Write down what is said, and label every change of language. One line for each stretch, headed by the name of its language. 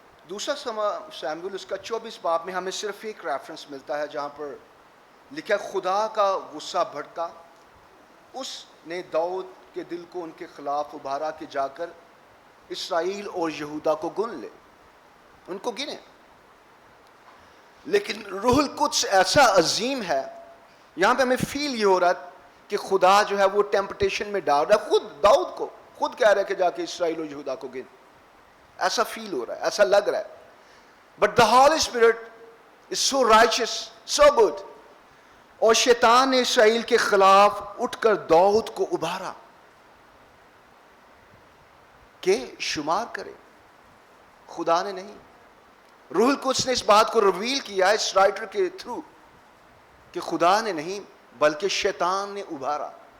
Urdu: دوسرا سیموئیل اس کا 24 باب میں ہمیں صرف ایک ریفرنس ملتا ہے جہاں پر لکھا ہے خدا کا غصہ بھڑکا, اس نے داؤد کے دل کو ان کے خلاف ابھارا کہ جا کر اسرائیل اور یہودا کو گن لے, ان کو گنے. لیکن روح القدس ایسا عظیم ہے, یہاں پہ ہمیں فیل یہ ہو رہا ہے کہ خدا جو ہے وہ ٹیمپٹیشن میں ڈال رہا ہے, خود داؤد کو خود کہہ رہا ہے کہ جا کے اسرائیل اور یہودا کو گن. ایسا فیل ہو رہا ہے, ایسا لگ رہا ہے.
English: But the holy spirit is so riches, so good.
Urdu: اور شیطان نے اسرائیل کے خلاف اٹھ کر داؤد کو ابھارا کہ شمار کرے, خدا نے نہیں. روح القدس نے اس بات کو ریویل کیا اس رائٹر کے تھرو کہ خدا نے نہیں بلکہ شیطان نے ابھارا.